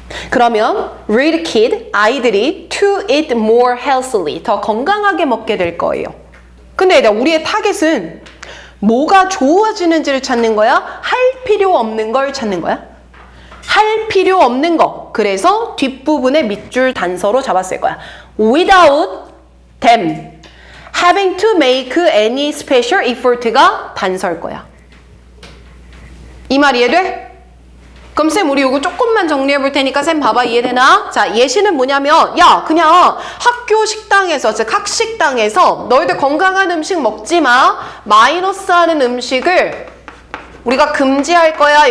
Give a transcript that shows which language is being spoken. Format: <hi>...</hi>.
<ko>그러면</ko> <en>read kid,</en> <ko>아이들이</ko> <en>to eat more healthily,</en> <ko>더 건강하게 먹게 될 거예요. 근데 일단 우리의 타겟은 뭐가 좋아지는지를 찾는 거야? 할 필요 없는 걸 찾는 거야? 할 필요 없는 거. 그래서 뒷부분에 밑줄 단서로 잡았을 거야.</ko> <en>Without them having to make any special effort가</en> <ko>단서일 거야. 이 말 이해돼? 그럼 쌤, 우리 이거 조금만 정리해 볼 테니까 쌤 봐봐, 이해되나? 자, 예시는 뭐냐면 야, 그냥 학교 식당에서, 즉 학식당에서 너희들 건강한 음식 먹지 마, 마이너스 하는 음식을 우리가 금지할 거야.</ko>